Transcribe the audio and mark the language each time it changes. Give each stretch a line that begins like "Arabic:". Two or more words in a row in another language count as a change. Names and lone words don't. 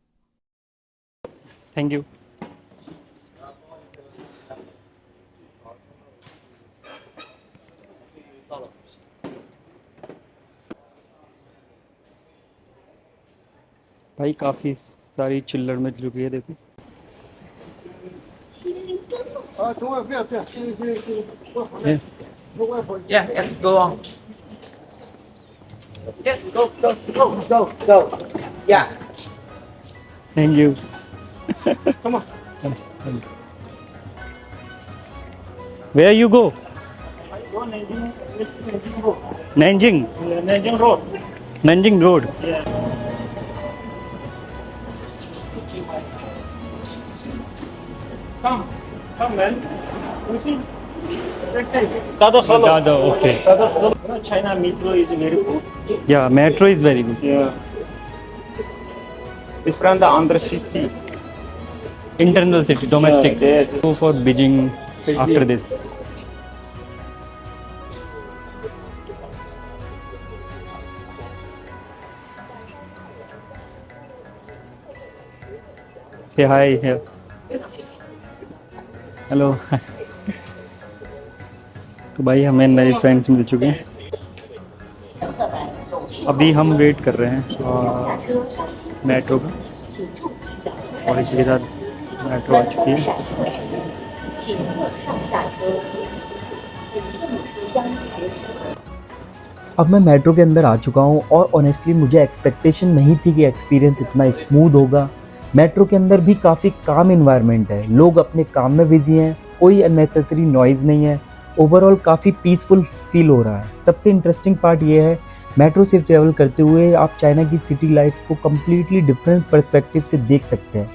English: Thank you.
Hindi: भाई काफ़ी सारी चिल्लर में चुकी है, देखो।
English: Yeah, let's go on. Yes, go, go, go, go, go. Yeah, Thank you. come on. Where you go? Go Nanjing. Nanjing Road. नैंजिंग। Yeah, Nanjing Road. Nanjing Road. Yeah. Come, man.
Hindi: दादा, ओके।
English: China metro is very good. Ya metro is very good. Yeah. It's from the Andhra city. Internal city, domestic. Yeah, Go for Beijing after this. Say hi. हेलो।
Hindi: तो भाई हमें नए फ्रेंड्स मिल चुके हैं। अभी हम वेट कर रहे हैं मेट्रो का, और इसी के साथ मेट्रो आ चुकी है।
Chinese: 请勿上下车，请勿互相携手。
Hindi: अब मैं मेट्रो के अंदर आ चुका हूँ और ऑनेस्टली मुझे एक्सपेक्टेशन नहीं थी कि एक्सपीरियंस इतना स्मूथ होगा। मेट्रो के अंदर भी काफ़ी
English: calm environment
Hindi: है, लोग अपने काम में बिजी हैं, कोई
English: unnecessary noise
Hindi: नहीं है, ओवरऑल काफ़ी
English: peaceful feel
Hindi: हो रहा है। सबसे
English: interesting part
Hindi: ये है, मेट्रो से ट्रैवल करते हुए आप चाइना की
English: city life
Hindi: को
English: completely different perspective
Hindi: से देख सकते हैं।